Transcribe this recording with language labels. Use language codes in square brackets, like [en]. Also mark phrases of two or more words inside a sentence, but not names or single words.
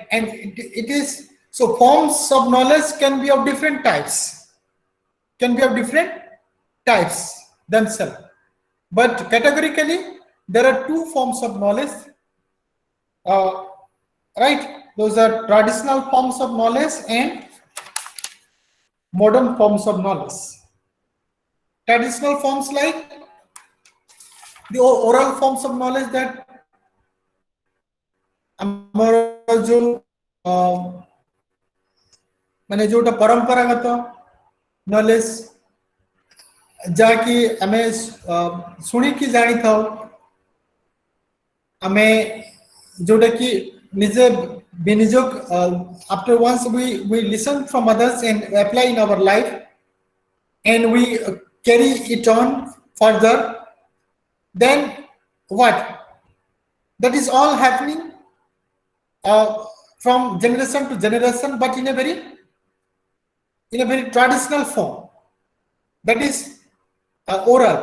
[en] And it is so forms of knowledge can be of different types, themselves, but categorically there are 2 forms of knowledge, uh, right? Those are traditional forms of knowledge and modern forms of knowledge. Traditional forms like the oral forms of knowledge, that [or] ଆମର ଯୋଉ ମାନେ ଯୋଉଟା ପରମ୍ପରାଗତ ନଲେଜ, ଯାହାକି ଆମେ ଶୁଣିକି ଜାଣିଥାଉ, ଆମେ ଯୋଉଟା କି ନିଜେ ବିନିଯୋଗ, [en] after once we listen from others and apply in our life and we carry it on further, then what, that is all happening from generation to generation, but in a very traditional form, that is oral.